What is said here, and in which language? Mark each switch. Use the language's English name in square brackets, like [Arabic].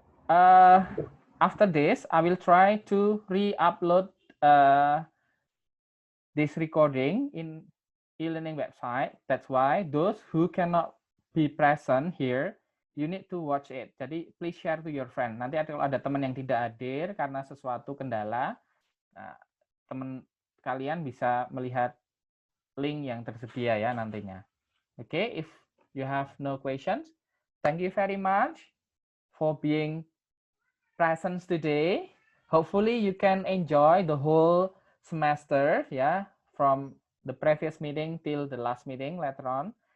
[English] After this, I will try to re-upload this recording in e-learning website. That's why those who cannot be present here, you need to watch it. [Indonesian] Jadi [English] please share to your friend. [Indonesian] Nanti kalau ada teman yang tidak hadir karena sesuatu kendala, teman kalian bisa melihat link yang tersedia ya nantinya. [English] Okay, if you have no questions, thank you very much for being present today. Hopefully you can enjoy the whole semester, yeah, from the previous meeting till the last meeting later on.